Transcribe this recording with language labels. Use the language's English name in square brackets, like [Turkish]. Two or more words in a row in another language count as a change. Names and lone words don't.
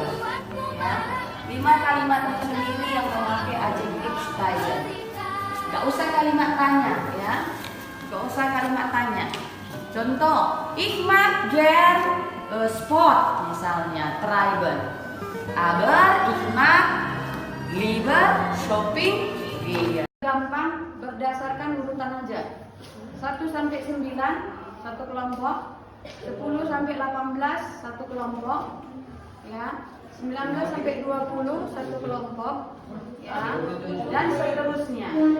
[Indonesian] Ya. 5 kalimat itu sendiri yang memakai adjektif steiger. Gak usah kalimat tanya, ya. Gak usah kalimat tanya. Contoh, [German] ich mag gern Sport misalnya, treiben. Aber ich mag lieber shopping gehen. [Indonesian] Gampang, berdasarkan urutan aja. 1 sampai 9 satu kelompok, 10 sampai 18 satu kelompok, ya. 19 sampai 20 satu kelompok, ya. Dan seterusnya.